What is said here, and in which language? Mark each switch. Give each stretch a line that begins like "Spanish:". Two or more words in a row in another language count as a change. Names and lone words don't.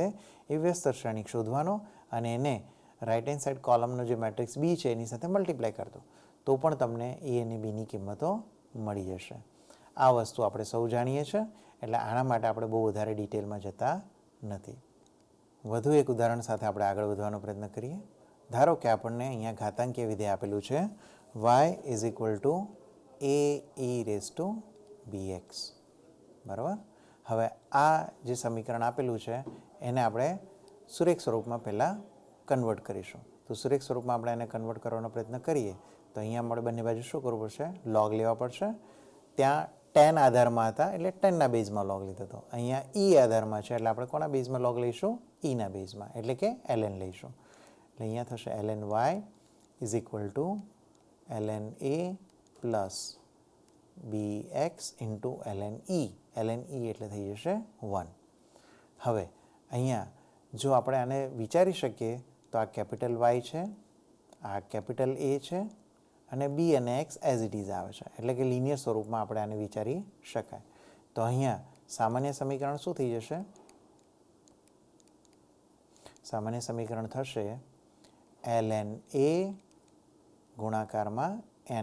Gujarati: એ વ્યસ્ત શ્રેણિક શોધવાનો અને એને
English: right hand side
Gujarati: કોલમનો જે મેટ્રિક્સ b છે એની સાથે મલ્ટીપ્લાય કરતો તો પણ તમને a અને b ની કિંમતો મળી જશે. આ વસ્તુ આપણે સૌ જાણીએ છીએ એટલે આના માટે આપણે બહુ વધારે ડિટેલમાં જતા નથી. વધુ એક ઉદાહરણ સાથે આપણે આગળ વધવાનો પ્રયત્ન કરીએ. ધારો કે આપણને અહીંયા ઘાતાંકીય વિધેય આપેલું છે y = a(e)(bx). બરાબર. હવે આ જે સમીકરણ આપેલું છે એને આપણે સુરેખ સ્વરૂપમાં પહેલાં કન્વર્ટ કરીશું. તો સુરેખ સ્વરૂપમાં આપણે એને કન્વર્ટ કરવાનો પ્રયત્ન કરીએ તો અહીંયા આપણે બંને બાજુ શું કરવું પડશે? લોગ લેવા પડશે. ત્યાં 10 આધારમાં હતા એટલે 10ના બેઝમાં લોગ લીધો હતો. અહીંયા e આધારમાં છે એટલે આપણે કોના બેઝમાં લોગ લઈશું? eના બેઝમાં એટલે કે ln લઈશું. એટલે અહીંયા થશે
English: ln y = ln a plus bx into ln e.
Gujarati: ln e એટલે થઈ જશે 1. હવે અહીંયા જો આપણે આને વિચારી શકીએ તો આ કેપિટલ y છે, આ કેપિટલ a છે અને b અને x
English: as it is
Gujarati: આવે છે એટલે કે લિનિયર સ્વરૂપમાં આપણે આને વિચારી શકાય. તો અહીંયા સામાન્ય સમીકરણ શું થઈ જશે? સામાન્ય સમીકરણ થશે ln a ગુણાકારમાં n.